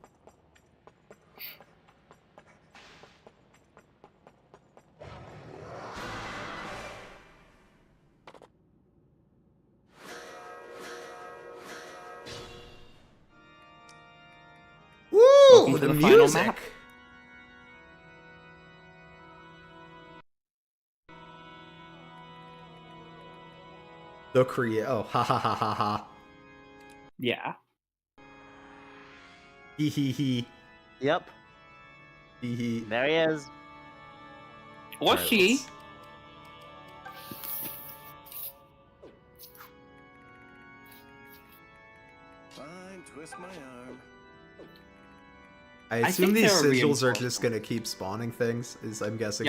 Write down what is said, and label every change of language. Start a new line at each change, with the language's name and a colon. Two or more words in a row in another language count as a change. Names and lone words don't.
English: Woo! Welcome to The the final music! map. The ha ha ha ha ha. Yeah. Hee hee hee. Yep, Hee hee. there he is. Or Alright, she. let's- Fine, twist my arm. I I assume think these there are sigils are just reinforcements. gonna keep spawning things, is I'm guessing